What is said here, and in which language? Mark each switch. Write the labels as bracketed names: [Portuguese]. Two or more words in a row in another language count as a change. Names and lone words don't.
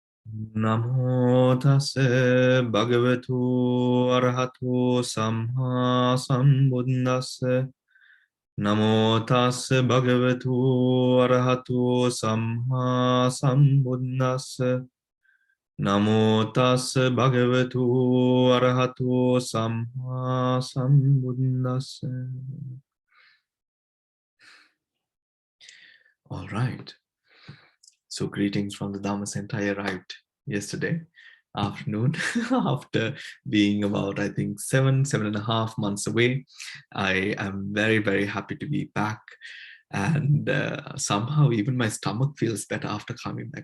[Pali] Namo tassa bhagavato arahato samma sambuddhassa. Namo tassa bhagavato arahato samma sambuddhassa. Namo tassa bhagavato arahato samma sambuddhassa. [English] All right. So greetings from the Dhamma Center. I arrived yesterday afternoon after being about, I think, 7.5 months away. I am very, very happy to be back. And somehow even my stomach feels better after coming back.